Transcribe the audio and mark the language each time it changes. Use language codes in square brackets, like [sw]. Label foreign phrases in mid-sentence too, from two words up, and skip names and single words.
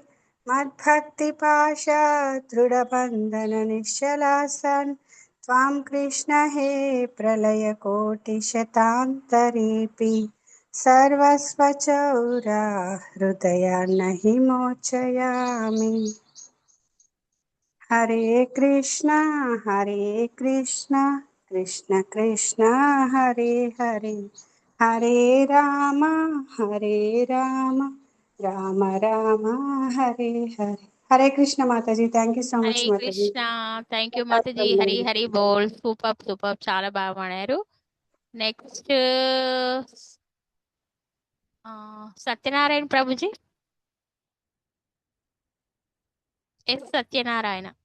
[sa] मद्भक्तिपाशदृढबन्धननिश्चलासन् त्वां कृष्ण हे प्रलयकोटिशतान्तरेऽपि सर्वस्वचौरा हृदयान्न हि मोचयामि. హరే కృష్ణ కృష్ణ కృష్ణ హరే హరే హరే రామ రామ రామ హరే హరే. [te] హరే కృష్ణ మాతాజీ. [en] thank you so much [te] హరే మాతాజీ. కృష్ణ. [en] thank you [te] మాతాజీ. [bn] হরি হরি বোল. [te] సూపర్ సూపర్, చాలా బాగా పాడారు. నెక్స్ట్ సత్యనారాయణ ప్రభుజీ. ఎస్ సత్యనారాయణ.